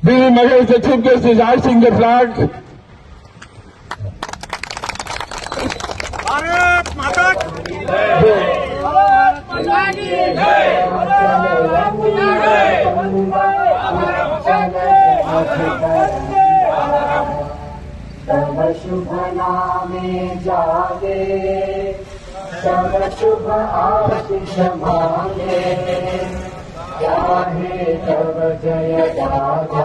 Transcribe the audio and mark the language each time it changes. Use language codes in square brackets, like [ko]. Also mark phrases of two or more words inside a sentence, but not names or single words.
[en] Mahesh, the Chief Guest, is hoisting the flag. [hi] भारत माता की जय। भारत माता की जय। [bn] তব শুভ নামে জাগে, তব শুভ আশীষ মাঙ্গে, চাহে তব জয় গাথা।